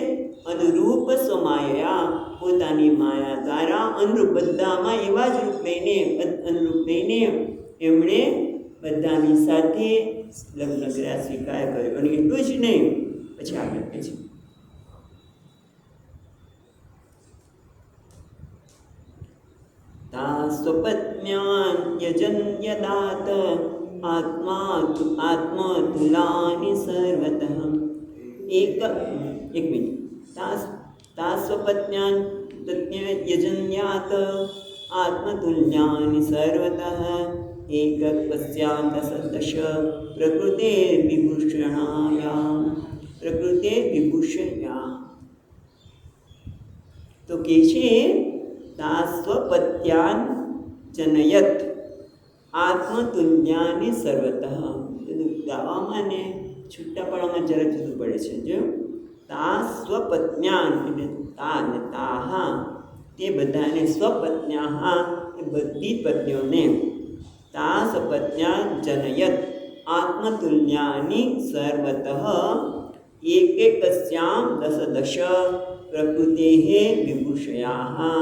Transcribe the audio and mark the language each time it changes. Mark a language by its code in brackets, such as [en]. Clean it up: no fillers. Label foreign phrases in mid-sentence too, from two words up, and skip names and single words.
[gu] અનુરૂપ સ્વમાયા, પોતાની માયા દ્વારા અનુરૂપ બધામાં એવા જ રૂપ લઈને અનુરૂપ લઈને એમણે બધાની સાથે લગ્ન કર્યા, સ્વીકાર કર્યો. અને એટલું જ નહીં, પછી આગળ કહે છે [sa] તા સ્વપત્ન્યાન યજન્યદાત आत्मतुलानि सर्वतः [gu] એક મિનિટ [sa] तास्वपत्न्यान् यजन्यात् आत्मतुल्यानि सर्वतः एकत्वस्यां दश प्रकृतेर्विभूषया [gu] तो કે છે [sa] તાસ્વપત્યાન જનયત આત્મતુલ્યાની સર્વતઃ. [gu] ગાવામાં ને છૂટાપણામાં જરા જુદું પડે છે. જો તાસ્વપત્ન્યાન એટલે તા ને તાહા તે બધાને, સ્વપત્ન્યાહા એ બધી પત્નીઓને, [sa] તાસ્વપત્ન્યાન જનયત આત્મતુલ્યાની સર્વતઃ એકસ્યામ દશ પ્રકૃતે વિભૂષયા.